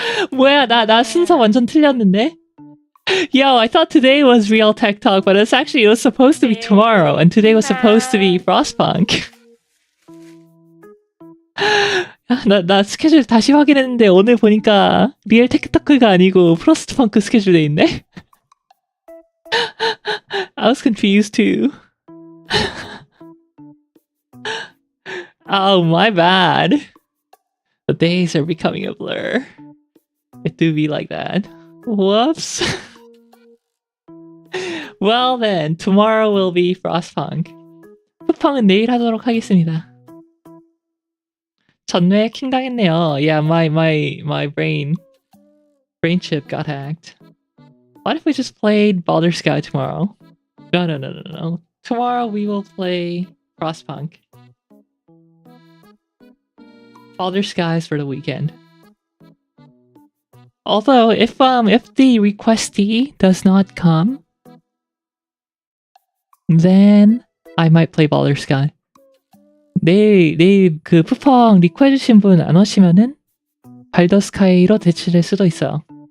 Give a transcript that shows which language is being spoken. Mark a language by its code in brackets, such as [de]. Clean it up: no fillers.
[ko] 뭐야, 나 순서 완전 틀렸는데? [en] Yo, I thought today was Rielle Tech Talk, but it was supposed to be tomorrow, and today was supposed to be Frostpunk. [ko] 나 스케줄 다시 확인했는데 오늘 보니까 리얼 테크토크가 아니고 프로스트펑크 스케줄 돼 있네? [en] I was confused too. Oh, my bad. The days are becoming a blur. It do be like that. Whoops. Well then, tomorrow will be Frostpunk. [ko] 푸펑은 내일 하도록 하겠습니다. 전뇌 킹 당했네요. [en] Yeah, my brain chip got hacked. What if we just played Baldur's Sky tomorrow? No. Tomorrow we will play Frostpunk. Baldur's Sky is for the weekend. Although, if the requestee does not come, then I might play Baldur's Sky. [ko] 내일 그 푸펑 리퀘해주신 분 안 오시면은 발더스카이로 대체될 수도 있어요.